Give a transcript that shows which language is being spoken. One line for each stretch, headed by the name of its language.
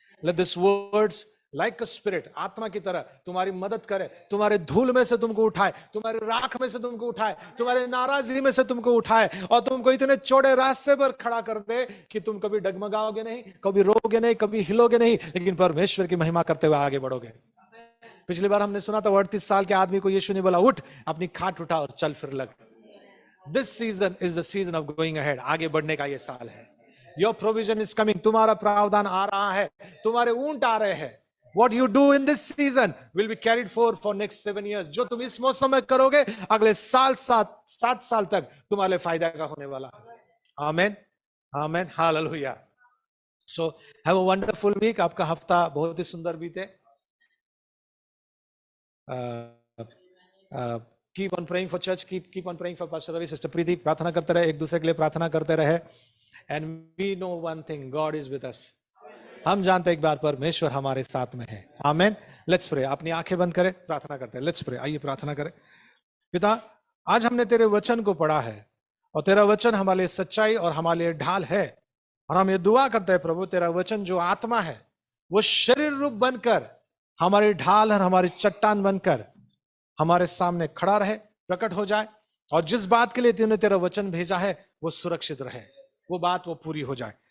English: Let this words like a spirit,
Hindi: आत्मा की तरह तुम्हारी मदद करे, तुम्हारे धूल में से तुमको उठाए, तुम्हारे राख में से तुमको उठाए, तुम्हारे नाराजगी में से तुमको उठाए और तुमको इतने चौड़े रास्ते पर खड़ा कर दे कि तुम कभी डगमगाओगे नहीं, कभी रोगे नहीं, कभी हिलोगे नहीं, लेकिन परमेश्वर की महिमा करते हुए आगे बढ़ोगे। पिछली बार हमने सुना था 38 साल के आदमी को यीशु ने बोला, उठ अपनी खाट उठा और चल फिर लग।
English: this season is the season of going ahead,
Hindi: आगे बढ़ने का ये साल है।
English: your provision is coming,
Hindi: तुम्हारा प्रावधान आ रहा है, तुम्हारे ऊंट आ रहे हैं।
English: What you do in this season will be carried forward for next 7 years.
Hindi: जो तुम इस मौसम में करोगे अगले सात साल तक तुम्हारे फायदा का होने वाला है। आमेन, आमेन, hallelujah.
English: So have a wonderful week.
Hindi: आपका हफ्ता बहुत ही सुंदर बीते।
English: Keep on praying for church. Keep on praying for Pastor Ravi, Sister Preeti.
Hindi: प्रार्थना करते रहे, एक दूसरे के लिए प्रार्थना करते रहे।
English: And we know one thing, God is with us.
Hindi: हम जानते एक बार परमेश्वर हमारे साथ में है। आमेन।
English: Let's pray.
Hindi: अपनी आंखें बंद करें, प्रार्थना करते हैं।
English: Let's pray.
Hindi: आइए प्रार्थना करें। पिता, आज हमने तेरे वचन को पढ़ा है और तेरा वचन हमारे लिए सच्चाई और हमारे लिए ढाल है, और हम ये दुआ करते हैं प्रभु, तेरा वचन जो आत्मा है वो शरीर रूप बनकर हमारी ढाल और हमारी चट्टान बनकर हमारे सामने खड़ा रहे, प्रकट हो जाए, और जिस बात के लिए तूने तेरा वचन भेजा है वो सुरक्षित रहे, वो बात वो पूरी हो जाए।